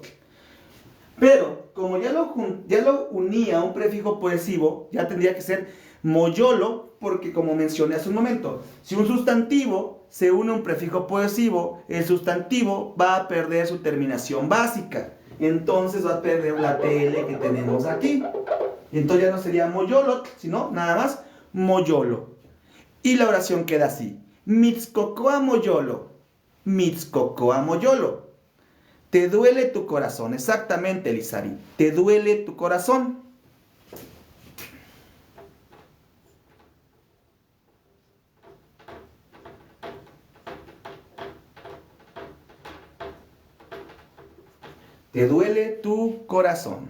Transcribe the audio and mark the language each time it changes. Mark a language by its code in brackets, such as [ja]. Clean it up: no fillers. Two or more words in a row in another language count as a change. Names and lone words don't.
[es] Pero, como ya lo unía a un prefijo posesivo, ya tendría que ser moyolo, porque como mencioné hace un momento, si un sustantivo se une a un prefijo posesivo, el sustantivo va a perder su terminación básica. Entonces va a perder la TL que tenemos aquí. Entonces ya no sería moyolot, sino nada más moyolo. Y la oración queda así. [nah] Mitzcocoa moyolo. Mitzcocoa moyolo. [es] Te duele tu corazón. Exactamente, Lizari. Te duele tu corazón. Te duele tu corazón.